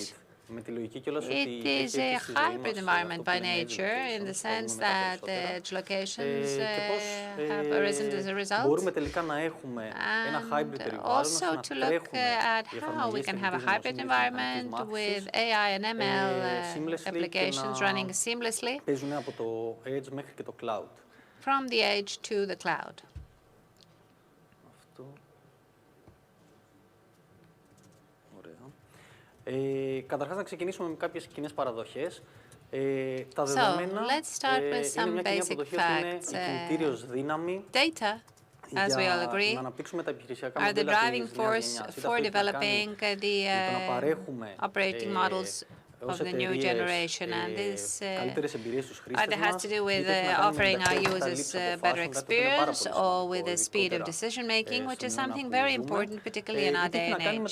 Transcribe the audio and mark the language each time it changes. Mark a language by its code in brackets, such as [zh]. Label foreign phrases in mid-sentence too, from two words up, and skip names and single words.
[en] It is a hybrid environment by nature in the sense that its locations have arisen as a result. And also to look at how we can have a hybrid environment with AI and ML applications running seamlessly from the edge to the cloud. [el] Καταρχάς να ξεκινήσουμε με κάποιες κοινές παραδοχές. Τα [en] So, [el] δεδομένα [en] let's start with some [el] είναι μια κοινή [en] basic [el] αποδοχή ότι είναι η κινητήριος δύναμη [en] as we all agree, [el] να αναπτύξουμε τα επιχειρησιακά [en] are the [el] μοντέλα [en] driving [el] της νέας [en] force [el] γενιάς. [en] for developing the operating models of the new generation, and this either has to do with offering our users better experience or with the speed of decision making, which is something very important, particularly in our day and age.